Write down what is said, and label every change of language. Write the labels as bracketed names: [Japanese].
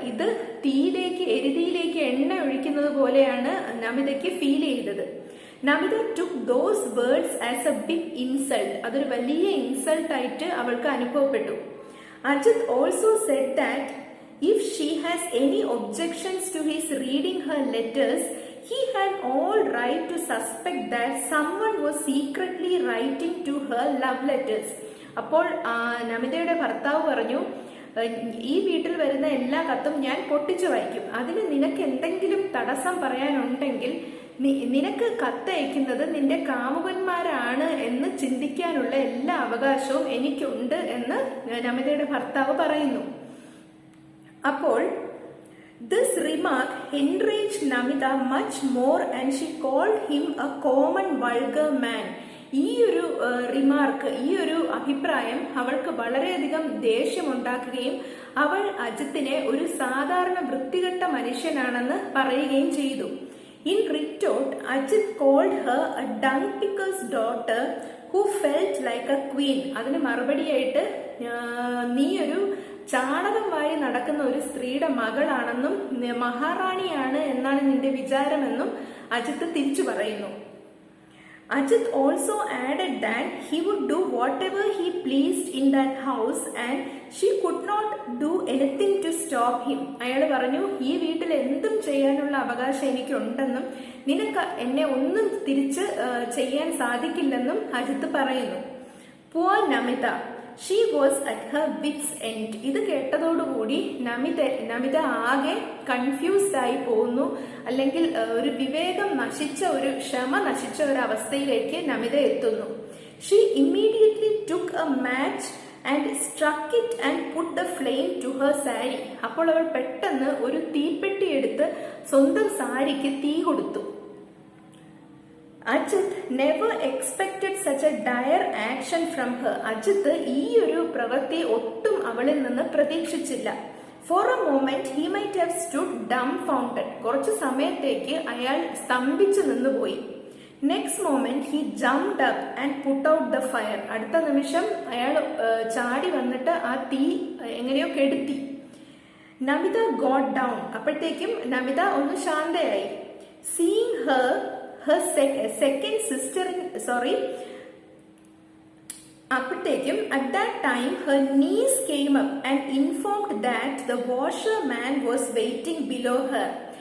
[Malayalam] ഇത് എരുതിയിലേക്ക് എണ്ണ ഒഴിക്കുന്നത് പോലെയാണ് നമിതയ്ക്ക് ഫീൽ ചെയ്തത്. [English] Namita took those words as a big insult. [Malayalam] അതൊരു വലിയ ഇൻസൾട്ട് ആയിട്ട് അവൾക്ക് അനുഭവപ്പെട്ടു. [English] Ajit also said that if she has any objections to his reading her letters, he had all right to suspect that someone was secretly writing to her love letters. [Malayalam] അപ്പോൾ നമിതയുടെ ഭർത്താവ് പറഞ്ഞു, ഈ വീട്ടിൽ വരുന്ന എല്ലാ കത്തും ഞാൻ പൊട്ടിച്ചു വായിക്കും. അതിന് നിനക്ക് എന്തെങ്കിലും തടസ്സം പറയാനുണ്ടെങ്കിൽ നിനക്ക് കത്തയക്കുന്നത് നിന്റെ കാമുകന്മാരാണ് എന്ന് ചിന്തിക്കാനുള്ള എല്ലാ അവകാശവും എനിക്കുണ്ട് എന്ന് നമിതയുടെ ഭർത്താവ് പറയുന്നു. [English] അപ്പോൾ this remark enraged Namita much more and she called him a common vulgar man. [Malayalam] ഈ ഒരു റിമാർക്ക്, ഈ ഒരു അഭിപ്രായം അവൾക്ക് വളരെയധികം ദേഷ്യമുണ്ടാക്കുകയും അവൾ അജിത്തിനെ ഒരു സാധാരണ വൃത്തികെട്ട മനുഷ്യനാണെന്ന് പറയുകയും ചെയ്തു. [English] In retort, Ajit called her a dung picker's daughter who felt like a queen. [Malayalam] അതിന് മറുപടിയായിട്ട് നീ ഒരു ചാണകം വാരി നടക്കുന്ന ഒരു സ്ത്രീയുടെ മകളാണെന്നും മഹാറാണിയാണ് എന്നാണ് നിന്റെ വിചാരമെന്നും അജിത്ത് തിരിച്ചു പറയുന്നു. [English] Ajit also added that he would do whatever he pleased in that house and she could not do anything to stop him. [Malayalam] അയാൾ പറഞ്ഞു, ഈ വീട്ടിൽ എന്തും ചെയ്യാനുള്ള അവകാശം എനിക്കുണ്ടെന്നും നിനക്ക് എന്നെ ഒന്നും തിരിച്ച് ചെയ്യാൻ സാധിക്കില്ലെന്നും അജിത്ത് പറയുന്നു. [English] Poor Namita. She was at her wits end. [Malayalam] ഇത് കേട്ടതോടുകൂടി നമിത ആകെ കൺഫ്യൂസ്ഡ് ആയി പോകുന്നു. അല്ലെങ്കിൽ ഒരു വിവേകം നശിച്ച, ഒരു ക്ഷമ നശിച്ച ഒരു അവസ്ഥയിലേക്ക് നമിത എത്തുന്നു. [English] She immediately took a match and struck it and put the flame to her saree. [Malayalam] അപ്പോൾ അവൾ പെട്ടെന്ന് ഒരു തീപ്പെട്ടി എടുത്ത് സ്വന്തം സാരിക്ക് തീ കൊടുത്തു. [English] Ajit never expected such a dire action from her. [Malayalam] Ajith ഈ ഒരു പ്രവൃത്തി ഒട്ടും അവളിൽ നിന്ന് പ്രതീക്ഷിച്ചില്ല. [English] For a moment he might have stood dumbfounded. [Malayalam] കുറച്ചു സമയത്തേക്ക് അയാൾ സ്തംഭിച്ചു നിന്നുപോയി. [English] Next moment he jumped up and put out the fire. [Malayalam] അടുത്ത നിമിഷം അയാൾ ചാടി വന്നിട്ട് ആ തീ എങ്ങനെയോ കെടുത്തി. [English] Namita got down. [Malayalam] അപ്പോഴത്തേക്കും നമിത ഒന്ന് ശാന്തയായി. [English] seeing her second sister [Malayalam] അപ്പോഴത്തേക്കും [English] At that time her niece came up and informed that the washer man was waiting below her.